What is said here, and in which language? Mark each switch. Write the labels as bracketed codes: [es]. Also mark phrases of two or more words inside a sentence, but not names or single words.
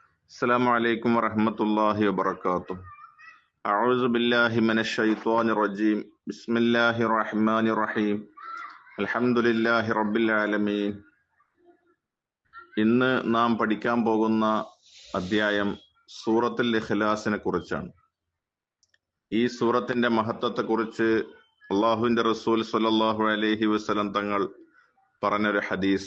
[ar] السلام عليكم ورحمة الله وبركاته. أعوذ بالله من الشيطان الرجيم. بسم الله الرحمن الرحيم. الحمد لله رب العالمين. [ml] ഇന്ന് നാം പഠിക്കാൻ പോകുന്ന അധ്യായം സൂറത്തുൽ ഇഖ്ലാസിനെ കുറിച്ചാണ്. ഈ സൂറത്തിന്റെ മഹത്വത്തെക്കുറിച്ച് അള്ളാഹുവിന്റെ റസൂൽ [ar] صلى الله عليه وسلم [ml] തങ്ങൾ പറഞ്ഞൊരു ഹദീസ്.